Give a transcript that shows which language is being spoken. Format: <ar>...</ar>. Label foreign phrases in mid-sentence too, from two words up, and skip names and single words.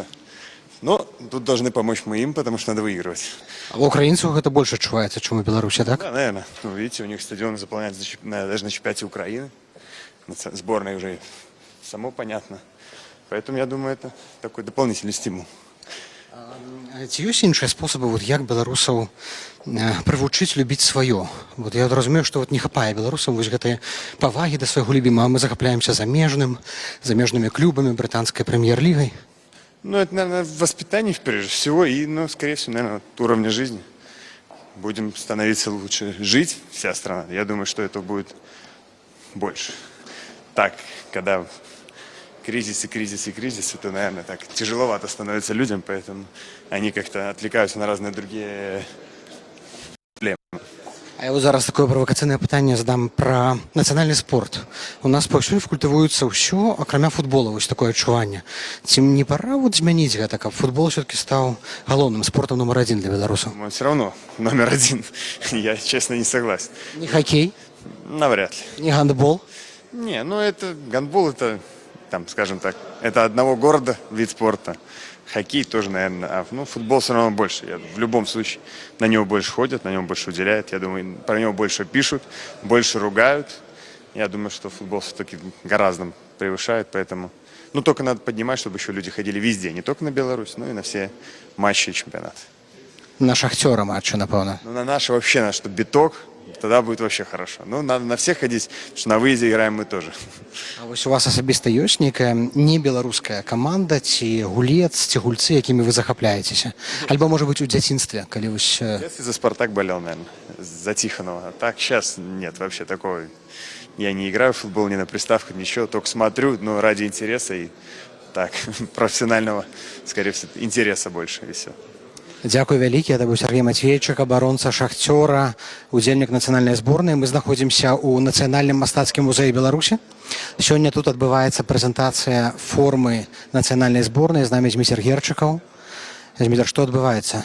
<ru>Но тут должны помочь мы им, потому что надо выигрывать. А у украинцев это больше чувається, чем у Беларуси, так? Да, наверное. Ну, видите, у них стадионы заполняются даже на чемпионате Украины. Сборной уже само понятно. Поэтому, я думаю, это такой дополнительный стимул.</ru> <be>Ці ёсць іншыя спосабы, вот, як беларусаў прывучыць любіць сваё? Вот, я разумею, што вот не хапае беларусам вось гэтай павагі да свайго любімага. Мы захапляемся замежнымі клубамі, брытанскай прэм'ер-лігай.</be> <ru>Ну, это, наверное, воспитание, прежде всего, и, ну, скорее всего, наверное, от уровня жизни. Будем становиться лучше жить, вся страна. Я думаю, что это будет больше. Так, когда кризис и кризис и кризис, это, наверное, так тяжеловато становится людям, поэтому они как-то отвлекаются на разные другие проблемы.</ru> <be>А я вот зараз такое правакацыйнае пытанне задам пра нацыянальны спорт. У нас паўсюль культывуецца ўсё, акрамя футбола, вось такое адчуванне. Ці не пора вот змяніць гэта, каб футбол все-таки стаў галоўным спортом номер 1 для беларусаў?</be> <ru>Но все равно номер 1, я, честно, не согласен. Не хоккей, Навряд ли. не гандбол. Не, ну это гандбол, это, там, скажем так, это одного города вид спорта. Хоккей тоже, наверное, а ну, футбол все равно больше. В любом случае на него больше ходят, на нем больше уделяют. Я думаю, про него больше пишут, больше ругают. Я думаю, что футбол все-таки гораздо превышает, поэтому... Ну, только надо поднимать, чтобы еще люди ходили везде, не только на Беларусь, но и на все матчи и чемпионаты.</ru> <be>На шахтера матчу, напэўна.</be> <ru>Ну, на наши вообще, на что биток, тогда будет вообще хорошо. Ну, надо на всех ходить, потому что на выезде играем мы тоже.</ru> <be>А вось у вас асабіста ёсць нейкая не беларуская каманда ці гулец, ці гульцы, якімі вы захапляецеся? Альбо, можа быть, у дзяцінстве, калі вось...</be> <ru>В детстве за «Спартак» болел, наверное, за Тихонова. А так сейчас нет вообще такого. Я не играю в футбол ни на приставках, ничего, только смотрю, но ради интереса и так, профессионального, скорее всего, интереса больше и все.</ru> <be>Дзякуй вялікі, это быў Сергей Матвейчык, абаронца шахцёра, удзельнік нацыянальнай зборнай. Мы знаходзімся ў нацыянальным мастацкім музеі Беларусі. Сёння тут адбываецца прэзентацыя формы нацыянальнай зборнай. З намі Зміцер Герчыкаў. Зміцер, што адбываецца?</be>